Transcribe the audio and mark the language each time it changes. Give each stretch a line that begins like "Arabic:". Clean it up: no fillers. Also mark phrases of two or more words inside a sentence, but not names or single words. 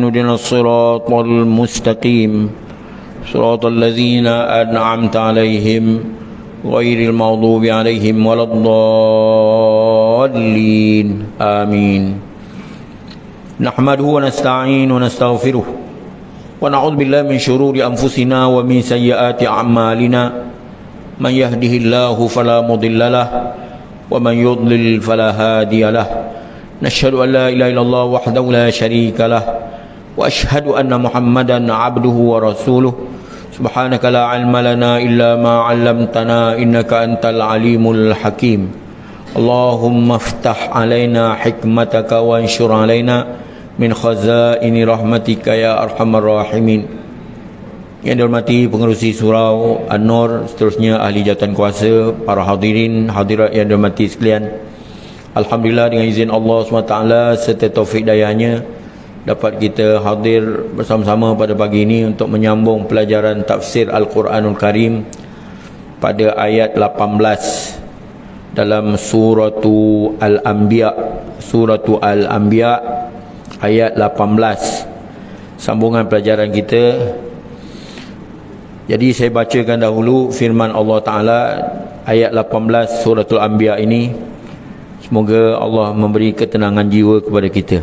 Arabic: اهدنا الصراط المستقيم صراط الذين أنعمت عليهم غير المغضوب عليهم ولا الضالين. Amin. نحمده ونستعين ونستغفره ونعوذ بالله من شرور أنفسنا ومن سيئات أعمالنا. من يهده الله فلا مضل له ومن يضلل فلا هادي له. نشهد أن لا إله إلا الله وحده لا شريك له وأشهد أن محمدا عبده ورسوله. سبحانك لا علم لنا إلا ما علمتنا إنك أنت العليم الحكيم. اللهم افتح علينا حكمتك وانشر علينا من خزائن رحمتك يا أرحم الراحمين.
Malay: Yang dihormati pengerusi surau An-Nur, seterusnya ahli jawatan kuasa, para hadirin hadirat yang dihormati sekalian. Alhamdulillah, dengan izin Allah SWT serta taufik dayanya dapat kita hadir bersama-sama pada pagi ini untuk menyambung pelajaran tafsir Al-Quranul Karim pada ayat 18 dalam suratu Al-Anbiya. Suratu Al-Anbiya ayat 18, sambungan pelajaran kita. Jadi saya bacakan dahulu firman Allah Ta'ala ayat 18 suratul Anbiya ini. Semoga Allah memberi ketenangan jiwa kepada kita.